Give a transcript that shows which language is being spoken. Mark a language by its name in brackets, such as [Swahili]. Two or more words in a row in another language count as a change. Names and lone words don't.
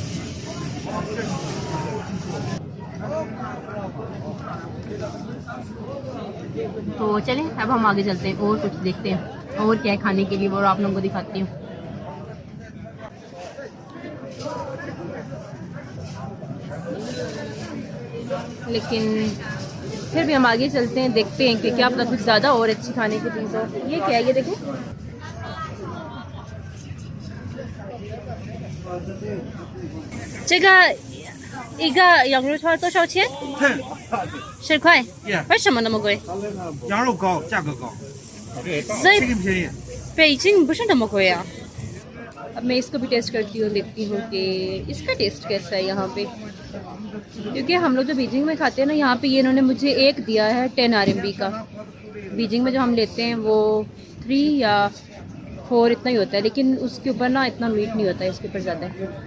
[Hindi] तो चलें अब हम आगे चलते हैं और कुछ देखते हैं और क्या है खाने के लिए, वो आप लोगों को दिखाती हूँ। लेकिन फिर भी हम आगे चलते हैं, देखते हैं कि क्या पता कुछ ज़्यादा और अच्छी खाने की चीज़ हो। ये क्या है, ये देखें, [Chinese] 一个羊肉串多少钱？10块。为什么那么贵？羊肉高，价格高，所以这个便宜。北京不是那么贵啊। [Hindi] अब मैं इसको भी टेस्ट करती हूँ, देखती हूँ कि इसका टेस्ट कैसा है यहाँ पे, क्योंकि हम लोग जो बीजिंग में खाते हैं ना, यहाँ पे ये इन्होंने मुझे एक दिया है 10 RMB का। बीजिंग में जो हम लेते हैं वो 3 या 4 इतना ही होता है, लेकिन उसके ऊपर ना इतना मीट नहीं होता है, इसके ऊपर ज़्यादा है।